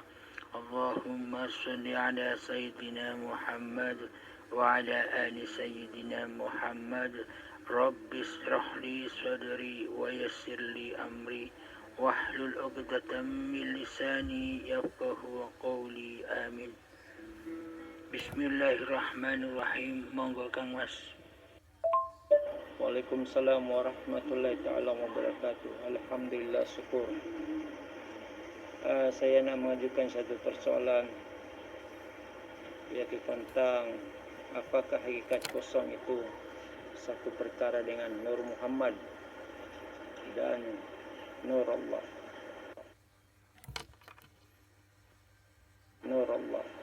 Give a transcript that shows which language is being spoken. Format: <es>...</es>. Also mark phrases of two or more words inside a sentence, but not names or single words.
<ar>اللهم صل على سيدنا محمد وعلى آل سيدنا محمد. رب اشرح لي صدري ويسر لي أمري واحلل عقدة من لساني يفقهوا قولي. Amin. Bismillahirrahmanirrahim.</ar> <jv>Monggo Kang Mas.</jv> <ar>وعليكم السلام ورحمة الله تعالى وبركاته. Alhamdulillah, syukur.</ar> <ms>Saya nak mengajukan satu persoalan, yaitu tentang apakah hakikat kosong itu satu perkara dengan Nur Muhammad dan Nur Allah. Nur Allah.</ms>